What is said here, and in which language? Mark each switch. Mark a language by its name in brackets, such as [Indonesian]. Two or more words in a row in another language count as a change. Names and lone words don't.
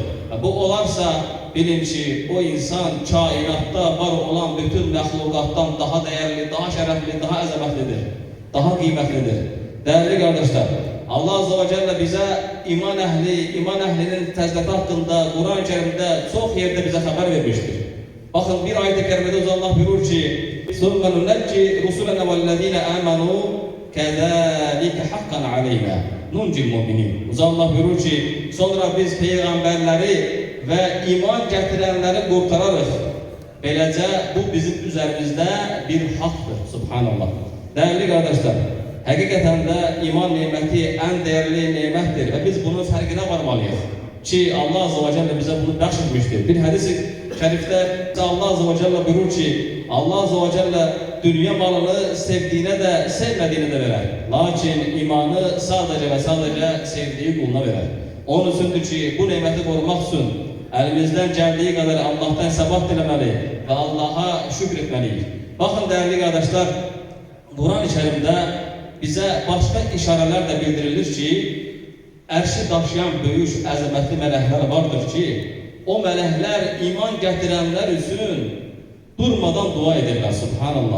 [Azerbaijani] Bu olarsa bilin ki, o insan kainatda var olan bütün məxluqatdan daha dəyərli, daha şərəfli, daha əzəmətlidir, daha qiymətlidir. Dəyərli qardaşlar, [Arabic] الله عز وجل [Azerbaijani] bizə iman əhlinin təzləti haqqında Quran-ı Kərimdə çox yerdə bizə xəbər vermişdir. Baxın, bir ayət-i kərimədə Allah buyurur ki, [Arabic] ثُمَّ نُنَجِّي رُسُلَنَا وَالَّذِينَ آمَنُوا كَذَٰلِكَ حَقًّا عَلَيْنَا نُنْجِ الْمُؤْمِنِينَ. [Azerbaijani] Allah buyurur ki, sonra biz peyğəmbərləri və iman gətirənləri qurtararıq. Beləcə, bu bizim üzərimizdə bir haqdır. Subhanallah. Dəyərli qardaşlar, həqiqətən də iman neyməti ən dəyərli neymətdir və biz bunun fərqinə varmalıyıq ki, [Arabic] الله عز وجل [Azerbaijani] bizə bunu bəxş etmişdir. Bir hədis-i şərifdə [Arabic] الله عز وجل [Azerbaijani] buyurur ki, [Arabic] الله عز وجل [Azerbaijani] dünya malını sevdiyinə də, sevmədiyinə də verər. Lakin imanı sadəcə və sadəcə sevdiyi quluna verər. Onun üçündür ki, bu neyməti qorumaq üçün əlimizdən gəldiyi qədər Allah'tan səbat diləməli və Allah'a şükür etməliyik. Baxın, dəyərli qardaşlar, Quran-ı Kərimdə bizə başqa işarələr də bildirilir ki, ərşi daşıyan böyük, əzəmətli mələklər vardır ki, o mələklər iman gətirənlər üçün durmadan dua edirlər, subhanallah.